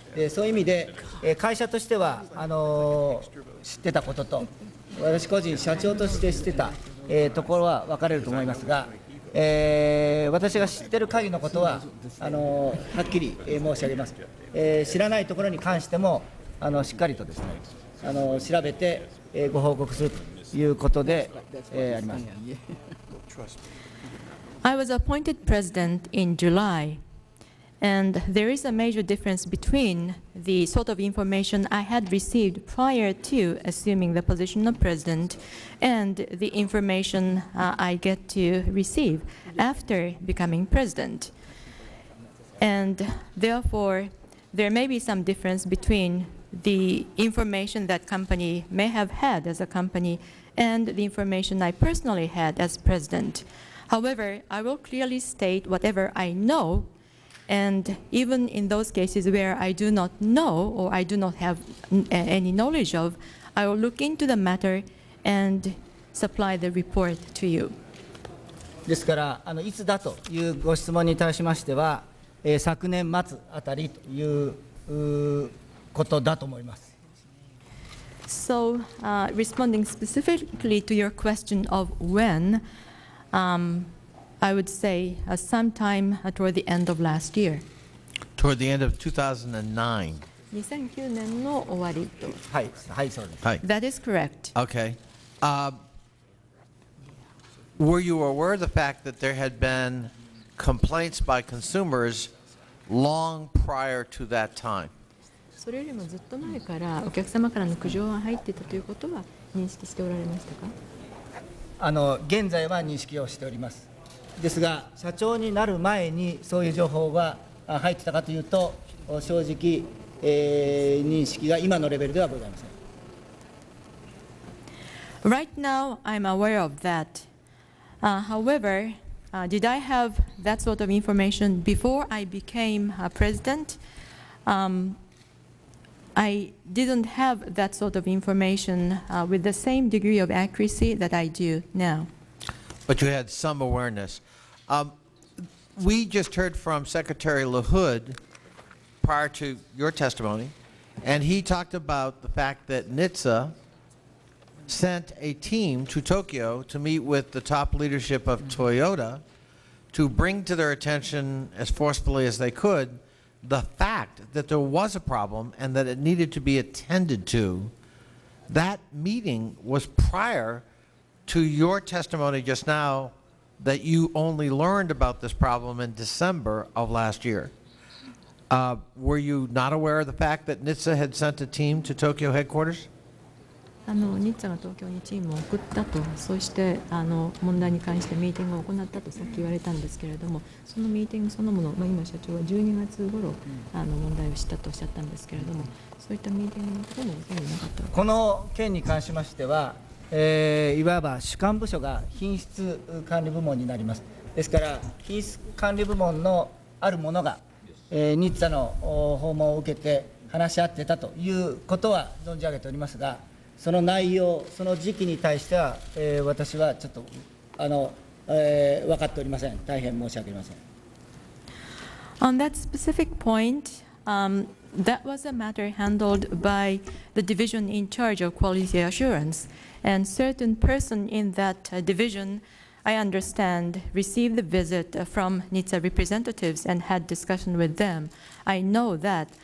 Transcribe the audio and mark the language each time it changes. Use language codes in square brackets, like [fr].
[ja] そういう意味で会社としては知ってたことと私個人社長として知ってたところは分かれると思いますが、私が知っている限りのことははっきり申し上げます。知らないところに関してもしっかりとですね調べてご報告するということであります。 [en] I was appointed president in July, and there is a major difference between the sort of information I had received prior to assuming the position of president and the information I get to receive after becoming president. And therefore, there may be some difference between the information that company may have had as a company and the information I personally had as president. However, I will clearly state whatever I know, and even in those cases where I do not know or I do not have any knowledge of, I will look into the matter and supply the report to you. [ja] ですからいつだというご質問に対しましては、昨年末あたりということだと思います。 [en] So, responding specifically to your question of when, I would say sometime toward the end of last year. Toward the end of 2009. [ja] 2009年の終わりと。はい、はい、そうです。 [en] That is correct. Okay. Were you aware of the fact that there had been complaints by consumers long prior to that time? [ja] それよりもずっと前からお客様からの苦情が入っていたということは認識しておられましたか？現在は認識をしております。ですが、社長になる前にそういう情報が入ってたかというと、正直、認識が今のレベルではございません。 [en] Right now, I'm aware of that. However, did I have that sort of information before I became president? I didn't have that sort of information with the same degree of accuracy that I do now. But you had some awareness. We just heard from Secretary LaHood prior to your testimony, and he talked about the fact that NHTSA sent a team to Tokyo to meet with the top leadership of Toyota to bring to their attention as forcefully as they could the fact that there was a problem and that it needed to be attended to. That meeting was prior to your testimony just now that you only learned about this problem in December of last year. Were you not aware of the fact that NHTSA had sent a team to Tokyo headquarters? [ja] ニッツァが東京にチームを送ったと、そして問題に関してミーティングを行ったとさっき言われたんですけれども、そのミーティングそのもの、今社長は12月頃問題を知ったとおっしゃったんですけれども、そういったミーティングのこともご存じなかったわけです。この件に関しましては、いわば主管部署が品質管理部門になります。ですから品質管理部門のあるものが、ニッツァの訪問を受けて話し合ってたということは存じ上げておりますが、その内容、その時期に対しては、私はちょっと分かっておりません。大変申し訳ありません。 [en] On that specific point, that was a matter handled by the division in charge of quality assurance, and certain person in that division, I understand, received the visit from NHTSA representatives and had discussion with them. I know that.